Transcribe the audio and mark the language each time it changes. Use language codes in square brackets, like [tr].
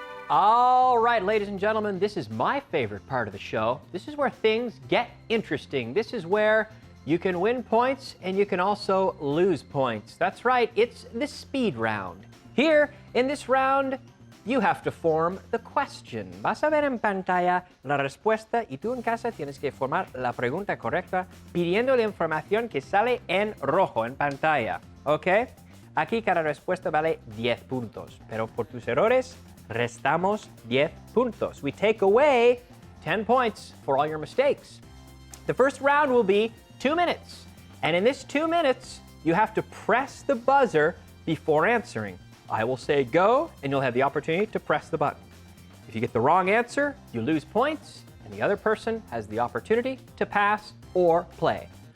[en] All right, ladies and gentlemen, this is my favorite part of the show. This is where things get interesting. This is where you can win points and you can also lose points. That's right, it's the speed round. Here, in this round, you have to form the question. [es] Vas a ver en pantalla la respuesta y tú en casa tienes que formar la pregunta correcta pidiendo la información que sale en rojo en pantalla. ¿Ok? Aquí cada respuesta vale 10 puntos, pero por tus errores restamos 10 puntos. [en] We take away 10 points for all your mistakes. The first round will be 2 minutes. And in this 2 minutes, you have to press the buzzer before answering. I will say go, and you'll have the opportunity to press the button. If you get the wrong answer, you lose points, and the other person has the opportunity to pass or play.